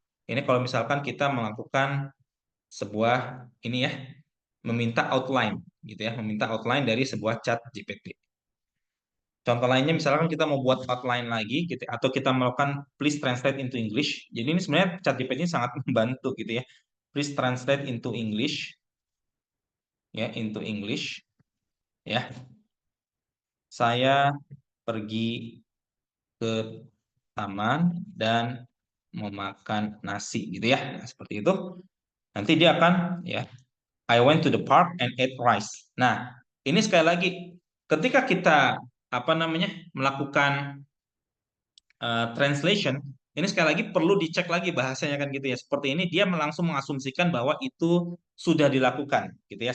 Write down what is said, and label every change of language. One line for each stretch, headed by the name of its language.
Indonesian: Ini kalau misalkan kita melakukan sebuah ini ya, meminta outline gitu ya, meminta outline dari sebuah chat GPT. Contoh lainnya misalkan kita mau buat outline lagi gitu atau kita melakukan
English: please translate into English.
Indonesian: Jadi ini sebenarnya chat GPT ini sangat membantu gitu ya.
English: Please translate into English ya, into English ya.
Indonesian: Saya pergi ke taman dan memakan nasi gitu ya. Nah, seperti itu. Nanti dia akan ya
English: I went to the park and ate rice.
Indonesian: Nah, ini sekali lagi ketika kita apa namanya melakukan translation, ini sekali lagi perlu dicek lagi bahasanya kan gitu ya. Seperti ini dia langsung mengasumsikan bahwa itu sudah dilakukan gitu ya.